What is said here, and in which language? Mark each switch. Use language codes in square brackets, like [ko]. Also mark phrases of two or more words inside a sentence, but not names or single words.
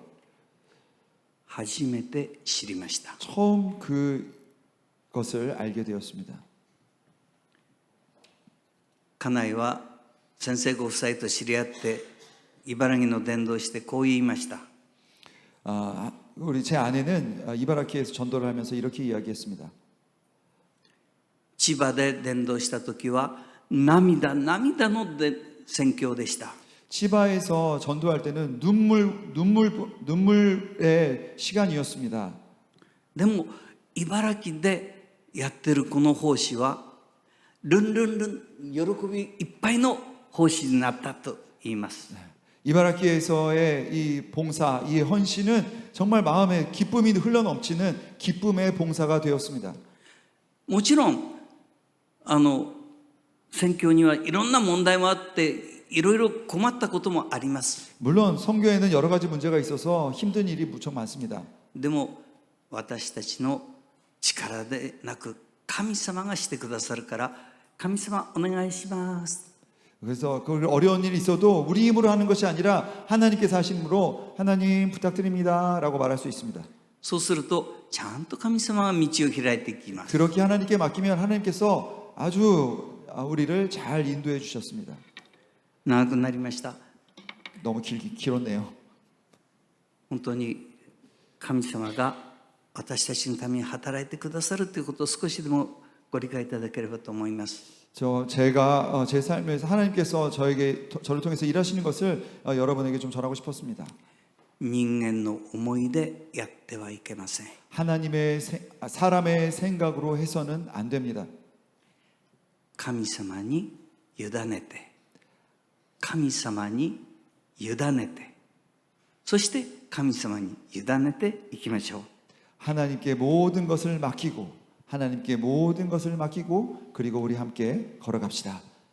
[ja] 初めて知りました。 [ko] 처음 그것을 알게 되었습니다. [ja] 家内は先生ご夫妻と知り合って茨城の伝道してこう言いました。 [ko] 우리 제 아내는 이바라키에서 전도를 하면서 이렇게 이야기했습니다. [ja] 千葉で伝道した時は涙の宣教でした。 [ko] 치바에서 전도할 때는 눈물의 시간이었습니다. [ja] でも茨城でやってるこの奉仕はルンルンルン喜びいっぱいの奉仕になったと言います。 [ko] 이바라키에서의 이 봉사, 이 헌신은 정말 마음에 기쁨이 흘러넘치는 기쁨의 봉사가 되었습니다. [ja] もちろん宣教にはいろんな問題もあっていろいろ困ったこともあります。 [ko] 물론 선교에는 여러 가지 문제가 있어서 힘든 일이 무척 많습니다. [ja] でも私たちの力でなく神様がしてくださるから神様お願いします。 [ko] 그래서 그 어려운 일이 있어도 우리 힘으로 하는 것이 아니라 하나님께서 하신 힘으로 하나님 부탁드립니다라고 말할 수 있습니다. [ja] そうするとちゃんと神様が道を開いていきます。 [ko] 그렇게 하나님께 맡기면 하나님께서 아주 우리를 잘 인도해 주셨습니다. [ja] 長くなりました。 [ko] 너무 길었네요. [ja] 本当に神様が私たちのために働いてくださるということを少しでもご理解いただければと思います。 [ko] 제가 제 삶에서 하나님께서 저를 통해서 일하시는 것을 여러분에게 좀 전하고 싶었습니다. [ja] 人間の思いでやってはいけません。 [ko] 사람의 생각으로 해서는 안 됩니다. [ja] 神様に委ねて、神様に委ねて、そして神様に委ねていきましょう。 [ko] 하나님께 모든 것을 맡기고 하나님께 모든 것을 맡기고 그리고 우리 함께 걸어갑시다.